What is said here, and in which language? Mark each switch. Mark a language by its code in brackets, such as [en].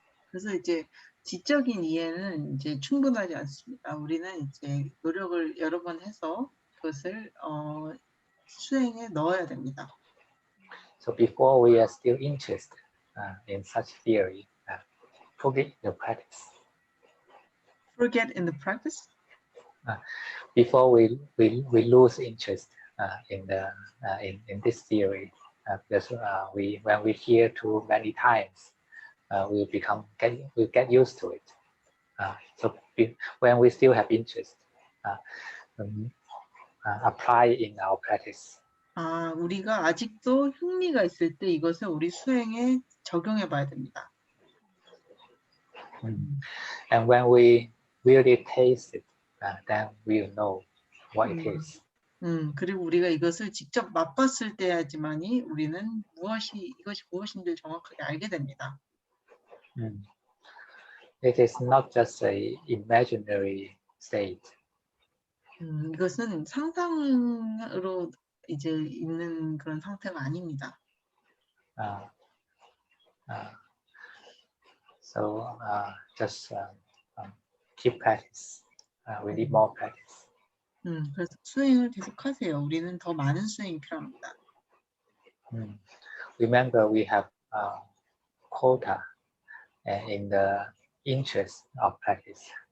[ko] 그래서 이제 지적인 이해는 이제 충분하지 않습니다. 우리는 이제 노력을 여러 번 해서 그것을 수행에 넣어야 됩니다. [en] So before we are still interested in such theory, put it into practice. Forget in the practice. Before we lose interest in this theory, because when we hear too many times, we get used to it. So when we still have interest, apply in our practice. [ko] 우리가 아직도 흥미가 있을 때 이것을 우리 수행에 적용해 봐야 됩니다. [en] And when we really taste it, then we'll know what it is. [ko] 그리고 우리가 이것을 직접 맛봤을 때야지만이 우리는 이것이 무엇인지 정확하게 알게 됩니다. [en] It is not just a imaginary state. [ko] 이것은 상상으로 이제 있는 그런 상태가 아닙니다. [en] So just keep practice. We need more practice. [ko] 그래서 수행을 계속하세요. 우리는 더 많은 수행이 필요합니다. [en] Remember, we have quota in the interest of practice.